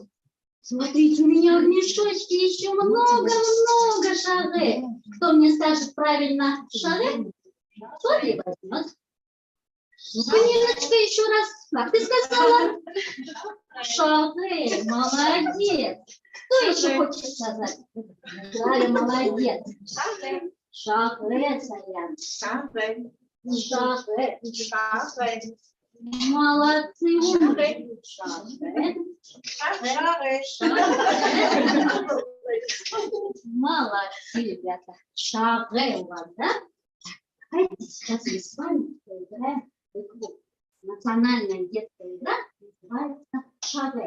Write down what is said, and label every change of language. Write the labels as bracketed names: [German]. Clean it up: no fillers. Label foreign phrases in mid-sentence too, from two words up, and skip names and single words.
[Russian] Смотрите, у меня в мешочке еще много-много шаре. Кто мне скажет правильно шаре, тот и возьмет. Ну-ка, Ниночка, еще раз. Как ты сказала? Шаре, молодец. Кто еще хочет сказать? Галя, молодец. Шаре. Шаре, Саян. Шаре. Шаре. Шаре. Молодцы, умные. Шаре. Молодцы, ребята. Шаре у вас, да? Давайте сейчас мы с вами поиграем в игру. Национальная детская игра называется шаре.